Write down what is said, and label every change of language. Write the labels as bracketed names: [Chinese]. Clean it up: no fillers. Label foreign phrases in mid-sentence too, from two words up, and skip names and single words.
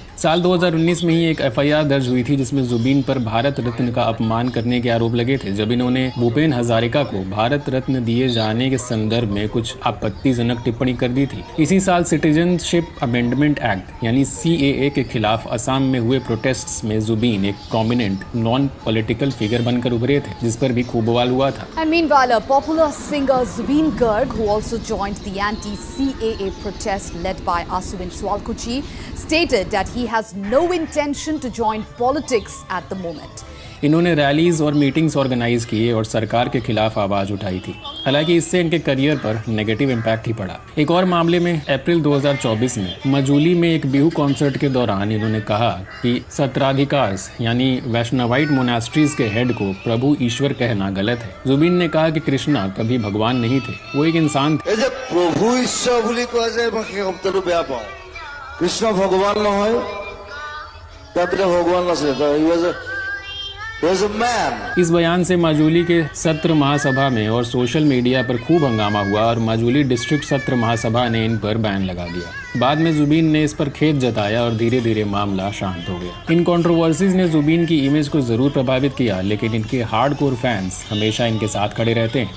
[Hindi] साल 2019 में ही एक FIR दर्ज हुई थी जिसमें जुबीन पर भारत रत्न का अपमान करने के आरोप लगे थे, जब इन्होंने भूपेन हजारिका को भारत रत्न दिए जाने के संदर्भ में कुछ आपत्तिजनक टिप्पणी कर दी थी। इसी साल [English] citizenship amendment act [Hindi] यानी CAA के खिलाफ असम में हुए प्रोटेस्ट्स में जुबीन एक [English] prominent non political figure [Hindi] बनकर उभरे थे, जिस पर भी खूब बवाल हुआ था। [English] And meanwhile, popular singer Zubeen Garg, who also joined the anti-CAA protest led by Aswin Swalkuchi, stated that he has no intention to join politics at the moment. [Hindi] इन्होंने रैलीज और मीटिंग्स ऑर्गेनाइज किए और सरकार के खिलाफ आवाज़ उठाई थी। हालांकि इससे इनके करियर पर [English] negative impact [Hindi] ही पड़ा। एक और मामले में अप्रैल 2024 में मजूली में एक बिहू कॉन्सर्ट के दौरान इन्होंने कहा कि सत्राधिकार्स यानी [English] Vaishnavite monasteries [Hindi] के हेड को प्रभु ईश्वर कहना गलत है। जुबीन ने कहा कि कृष्णा कभी भगवान नहीं थे, वो एक इंसान थे। [Assamese] প্ৰভু ঈশ্বৰ বুলি কয় যে মই সেই শব্দটো বেয়া পাওঁ। কৃষ্ণ ভগৱান নহয়, তাতে ভগৱান আছে। [Hindi] इस बयान से माजुली के सत्र महासभा में और [English] social media [Hindi] पर खूब हंगामा हुआ और माजुली डिस्ट्रिक्ट सत्र महासभा ने इन पर बैन लगा दिया। बाद में जुबीन ने इस पर खेद जताया और धीरे धीरे मामला शांत हो गया। इन कंट्रोवर्सीज ने जुबीन की इमेज को जरूर प्रभावित किया, लेकिन इनके [English] hardcore fans [Hindi] हमेशा इनके साथ खड़े रहते हैं।